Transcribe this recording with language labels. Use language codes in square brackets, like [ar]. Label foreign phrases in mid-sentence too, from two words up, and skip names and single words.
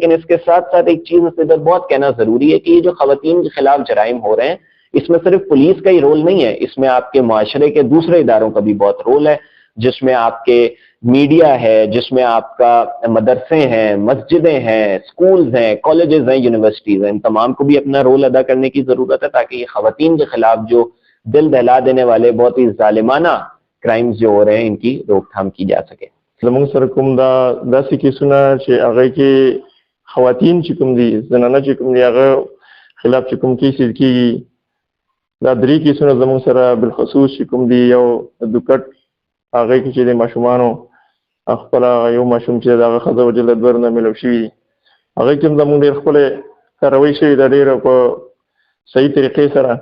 [ur] لیکن اس کے ساتھ ساتھ ایک چیز اس ادھر بہت کہنا ضروری ہے کہ یہ جو خواتین کے خلاف جرائم ہو رہے ہیں اس میں صرف پولیس کا ہی رول نہیں ہے, اس میں آپ کے معاشرے کے دوسرے اداروں کا بھی بہت رول ہے, جس میں آپ کے میڈیا ہے, جس میں آپ کا مدرسے ہیں, مسجدیں ہیں, سکولز ہیں, کالجز ہیں, یونیورسٹیز ہیں. ان تمام کو بھی اپنا رول ادا کرنے کی ضرورت ہے تاکہ یہ خواتین کے خلاف جو دل دہلا دینے والے بہت ہی ظالمانہ کرائمز جو ہو رہے ہیں ان کی روک تھام کی جا سکے. [ps] زمونږ سره کوم دا داسې کیسونه چې هغه کې خواتین چې کوم دي, زنانه چې کوم دي, هغه خلاف چې کوم کیسز کېږي, دا 3 کیسونه زمونږ سره بالخصوص چې کوم دي. یو د دوکټ هغه کې چې د ماشومانو خپل یو ماشوم چې د هغه ښځه وژلې 2 نه میلاو شوي دي, هغه کې هم زمونږ ډېر ښکلی کاروي شوې ده, ډېره په صحیح طریقې سره.